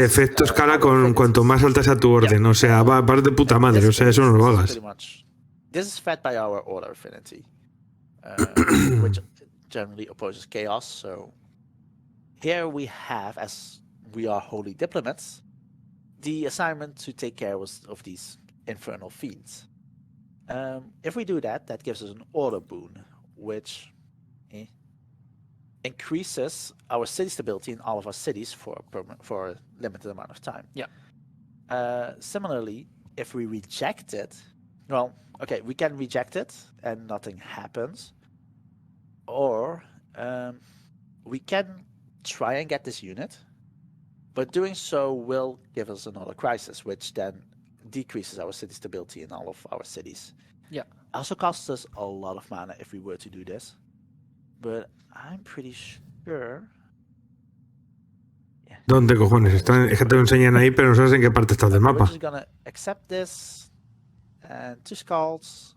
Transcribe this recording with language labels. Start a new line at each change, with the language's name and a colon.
Spanish: De efecto escala con cuanto más alta sea tu orden. O sea, va de puta madre. O sea, eso no lo hagas.
English: This is fed by our order affinity, which generally opposes chaos. So here we have, as we are holy diplomats, the assignment to take care of these infernal fiends. If we do that, that gives us an order boon, which increases our city stability in all of our cities for a limited amount of time. Yeah. Similarly, if we reject it, well, okay, we can reject it and nothing happens, or we can try and get this unit, but doing so will give us another crisis, which then decreases our city stability in all of our cities. Yeah. Also costs us a lot of mana if we were to do this, but I'm pretty sure. Yeah.
Spanish: ¿Dónde cojones? Es que te lo enseñan ahí, pero no sabes en qué parte estás del mapa.
English: We're just gonna accept this and 2 skulls.